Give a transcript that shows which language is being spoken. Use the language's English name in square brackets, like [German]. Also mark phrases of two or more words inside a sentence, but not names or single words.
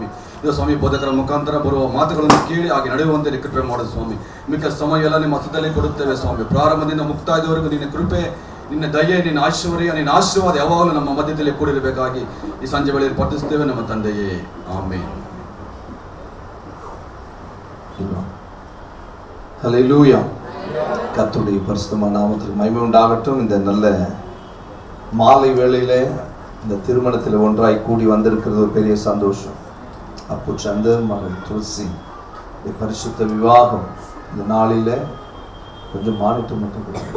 [Kannada] ಇದು ಸ್ವಾಮಿ, ಬೋಧಕರ ಮುಖಾಂತರ ಬರುವ ಮಾತುಗಳನ್ನು ಕೇಳಿ ಹಾಗೆ ನಡೆಯುವಂತೆ ಕೃಪೆ ಮಾಡೋದು ಸ್ವಾಮಿ. ಮಿಕ್ಕ ಸಮಯ ಎಲ್ಲ ನಿಮ್ಮ ಹಸ್ತದಲ್ಲಿ ಕೊಡುತ್ತೇವೆ ಸ್ವಾಮಿ. ಪ್ರಾರಂಭದಿಂದ ಮುಕ್ತಾಯದವರೆಗೂ ನಿನ್ನ ಕೃಪೆ, ನಿನ್ನ ದಯೆ, ನಿನ್ನ ಐಶ್ವರ್ಯ, ನಿನ್ನ ಆಶೀರ್ವಾದ ಯಾವಾಗಲೂ ನಮ್ಮ ಮಧ್ಯದಲ್ಲಿ ಕೂಡಿರಬೇಕಾಗಿ ಈ ಸಂಜೆ ವೇಳೆಯಲ್ಲಿ ಪ್ರಾರ್ಥಿಸುತ್ತೇವೆ ನಮ್ಮ ತಂದೆಯೇ. ಆಮೆನ್. [Tamil] ஹல்லேலூயா. கர்த்தருடைய பரிசுத்தமான நாமத்திற்கு மகிமை உண்டாகட்டும். இந்த நல்ல மாலை வேளையிலே இந்த திருமணத்தில் ஒன்றாய் கூடி வந்திருக்கிறது ஒரு பெரிய சந்தோஷம். அப்போ சந்தர் மகள் துளசி இந்த பரிசுத்த விவாகம் இந்த நாளில் கொஞ்சம் மானிட்டர் மட்டும் கொடுங்க.